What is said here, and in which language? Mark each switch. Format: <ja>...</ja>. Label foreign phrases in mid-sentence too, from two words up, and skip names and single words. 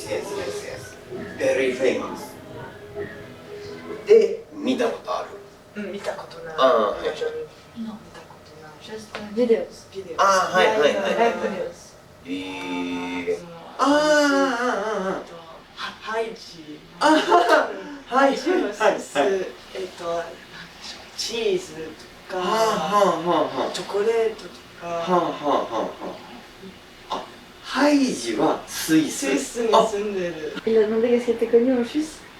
<en>Very famous.</en> <ja>で、見たことある。見たことない。ああ、はい。見たことない。</ja> <en>Just videos.</en> <ja>ビデオ。ああ、はい。</ja> <en>Live videos.</en> <ja>ハイジ。はい。チーズとか、チョコレートとか。ハイジはスイス。スイスに住んでる。</ja> <fr>Il a demandé qu'est-ce qui était connu en Suisse.</fr>